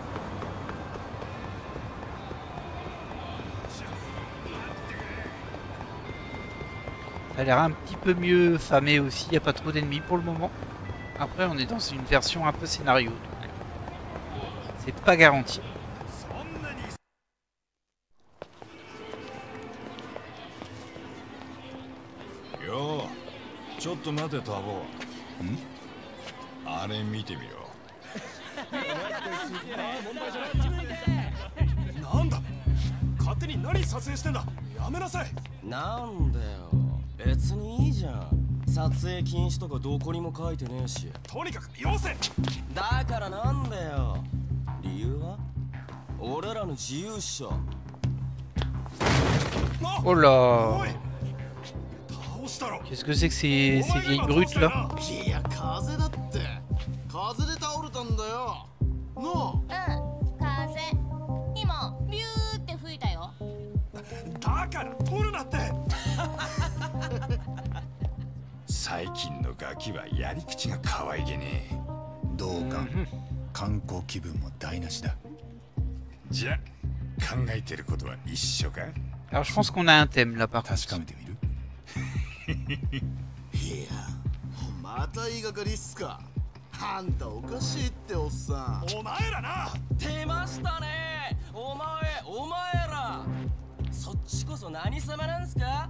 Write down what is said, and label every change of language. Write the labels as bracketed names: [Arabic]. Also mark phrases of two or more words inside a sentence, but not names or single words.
[French] Ça a l'air un petit peu mieux famé aussi, il n'y a pas trop d'ennemis pour le moment. Après on est dans une version un peu scénario, donc c'est pas garanti. [Japanese] Yo, ちょっと待てタボ。あれ見てみろ。なんだ、勝手に何撮影してんだ。やめなさい。なんだよ、別にいいじゃん。撮影禁止とかどこにも書いてねえし。とにかくよせ。だからなんだよ。理由は俺らの自由っしょ。 [French] Oh là! Qu'est-ce que c'est que ces vieilles brutes là? [Japanese] いや、風だって。風で倒れたんだよ。の風。今ビューって吹いたよ。だから取るなって。最近のガキはやり口が可愛げねえ。同感。観光気分も台無しだ。じゃ、考えてることは一緒か？ [French] Alors je pense qu'on a un thème là par contre. [Japanese] 確かめてみる？いや、また言いがかりっすか。あんたおかしいっておっさん。お前らな。出ましたね。お前ら。そっちこそ何様なんすか？